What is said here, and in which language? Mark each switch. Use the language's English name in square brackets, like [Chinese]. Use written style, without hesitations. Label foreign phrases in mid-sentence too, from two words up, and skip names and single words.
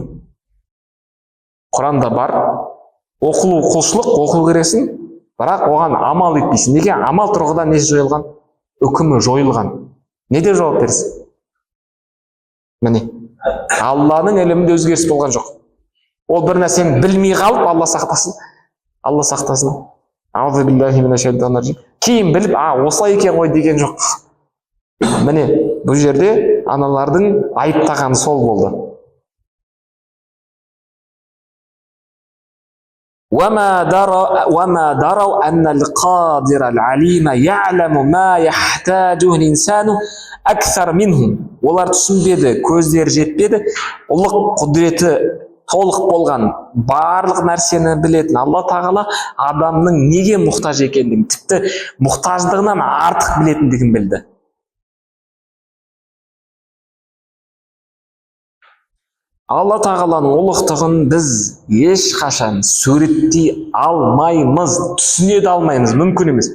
[Kazakh] Құранда бар, оқылу құлшылық, оқу керексің, бірақ оған амал етпейсің. Неге? Амал тұрғыдан не жойылған? Үкімі жойылған. Не деп жауап бересің? Міне, Алланың ілімінде өзгеріс болған жоқ. Ол бір нәрсені білмей қалып, Алла сақтасын. Алла сақтасын. [Arabic] أعوذ بالله من الشيطان الرجيم. [Kazakh] Кейін біліп, осылай екен ғой деген жоқ. Міне, бұл жерде аналардың айыптағаны сол болды. [Arabic] وما دروا أن القادر العليم يعلم ما يحتاجه الإنسان أكثر منهم. [Kazakh] Олар түсінбеді, көздері жетпеді. Ұлық құдіреті толық болған, барлық нәрсені білетін Алла Тағала адамның неге мұқтаж екендігін, тіпті мұқтаждығынан артық білетіндігін білді. Алла Тағаланың ұлықтығын біз ешқашан суреттей алмаймыз, түсіне де алмаймыз, мүмкін емес.